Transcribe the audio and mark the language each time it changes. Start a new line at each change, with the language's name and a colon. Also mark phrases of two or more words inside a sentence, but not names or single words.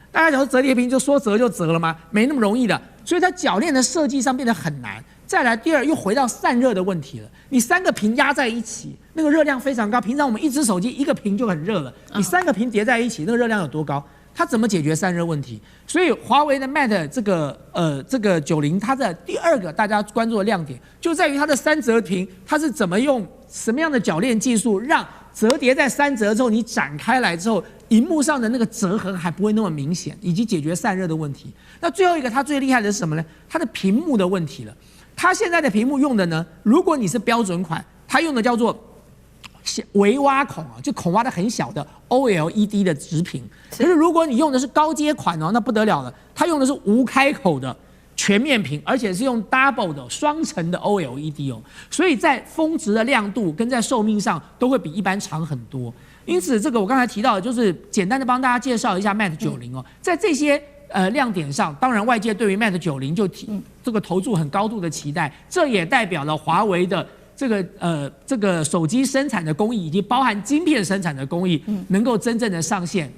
Chinese: 大家想說折疊屏就說折就折了嗎？沒那麼容易的。所以它鉸鏈的設計上變得很難。再來，第二又回到散熱的問題了。你3個屏壓在一起，那個熱量非常高。平常我們一隻手機1個屏就很熱了，你3個屏疊在一起，那個熱量有多高？它怎麼解決散熱問題？所以華為的 Mate 這個90，它的第2個大家關注的亮點就在於它的3折屏，它是怎麼用什麼樣的鉸鏈技術讓折疊在3折之後，你展開來之後，熒幕上的那個折痕還不會那麼明顯，以及解決散熱的問題。那最後一個，它最厲害的是什麼呢？它的屏幕的問題了。它現在的屏幕用的呢，如果你是標準款，它用的叫做微挖孔啊，就孔挖的很小的 OLED 的直屏。可是如果你用的是高階款哦，那不得了了，它用的是无開口的全面屏，而且是用 double 的雙层的 OLED 哦，所以在峰值的亮度跟在壽命上都会比一般長很多。因此，這個我剛才提到的，就是簡單的幫大家介紹一下 Mate 90哦，在這些亮點上，當然外界對於 Mate 90就這個投注很高度的期待，這也代表了華為的這個手機生產的工藝以及包含晶片生產的工藝能夠真正的上線了。